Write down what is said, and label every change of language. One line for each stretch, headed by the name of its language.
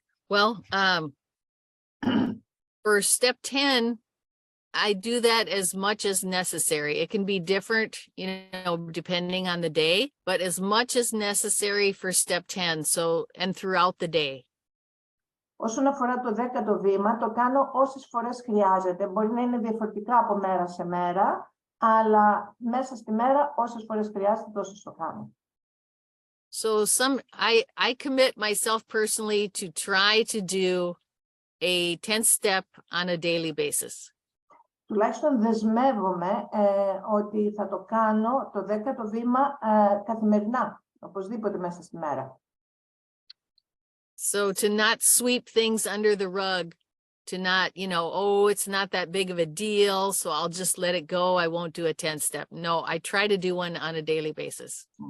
English: Well, for step 10, I do that as much as necessary. It can be different, depending on the day, but as much as necessary for step 10. So, and throughout the day.
Greek: Όσον αφορά το 10ο βήμα, το κάνω όσες φορές χρειάζεται. Μπορεί να είναι διαφορετικά από μέρα σε μέρα, αλλά μέσα στη μέρα όσες φορές χρειάζεται, τόσες το κάνω.
English: So I commit myself personally to try to do a 10th step on a daily basis.
Greek: Τουλάχιστον δεσμεύομαι ότι θα το κάνω το 10ο βήμα καθημερινά, οπωσδήποτε μέσα στη μέρα.
English: So to not sweep things under the rug, to not, oh, it's not that big of a deal, so I'll just let it go. I won't do a 10th step. No, I try to do one on a daily basis.